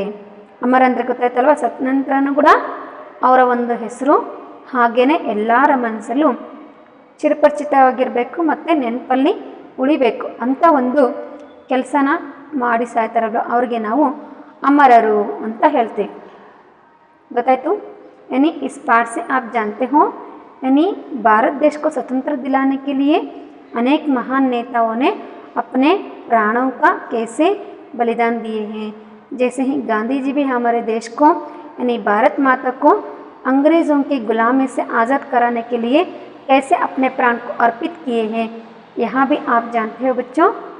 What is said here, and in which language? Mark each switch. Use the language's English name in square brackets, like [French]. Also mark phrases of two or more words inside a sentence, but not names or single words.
[Kannada] ಅಮರ ಅಂದರೆ ಗೊತ್ತಾಯ್ತಲ್ವ, ಸತ್ ನಂತರನೂ ಕೂಡ ಅವರ ಒಂದು ಹೆಸರು ಹಾಗೇ ಎಲ್ಲರ ಮನಸ್ಸಲ್ಲೂ ಚಿರಪರಿಚಿತವಾಗಿರಬೇಕು ಮತ್ತು ನೆನಪಲ್ಲಿ ಉಳಿಬೇಕು ಅಂತ ಒಂದು ಕೆಲಸನ ಮಾಡಿ ಸಾಯ್ತಾರಲ್ಲ ಅವ್ರಿಗೆ ನಾವು ಅಮರರು ಅಂತ ಹೇಳ್ತೀವಿ. ಗೊತ್ತಾಯ್ತು. [Hindi] यानी इस पाठ से आप जानते हो, यानी भारत देश को स्वतंत्र दिलाने के लिए अनेक महान नेताओं ने अपने प्राणों का कैसे बलिदान दिए हैं. जैसे ही गांधी जी भी हमारे देश को यानी भारत माता को अंग्रेज़ों की गुलामी से आज़ाद कराने के लिए कैसे अपने प्राण को अर्पित किए हैं, यहाँ भी आप जानते हो बच्चों.